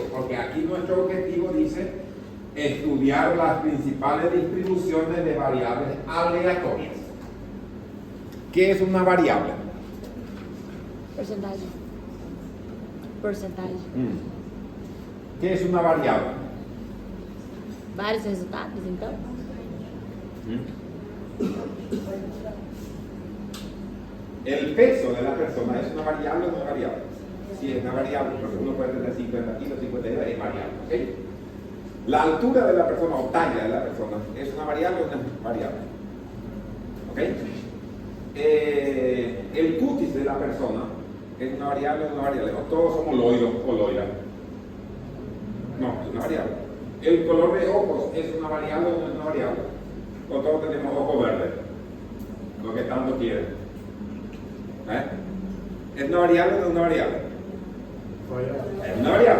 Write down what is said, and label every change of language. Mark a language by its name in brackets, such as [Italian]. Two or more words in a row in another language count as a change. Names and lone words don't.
[Spanish] Porque aquí nuestro objetivo dice estudiar las principales distribuciones de variables aleatorias. ¿Qué es una variable? Porcentaje. ¿Qué es una variable? [Portuguese] Vários resultados, então? [Spanish] El peso de la persona es una variable o no variable. Sí, es una variable, porque uno puede tener 50 kilos, 52, es variable. ¿Okay? La altura de la persona o talla de la persona es una variable o no es variable. ¿Ok? El cutis de la persona es una variable o no variable. O todos somos loiros o loira. No, es una variable. El color de ojos es una variable o no es una variable. O todos tenemos ojos verdes. Lo que tanto quieren. ¿Es una variable o no es una variable? Variable. Es una variable.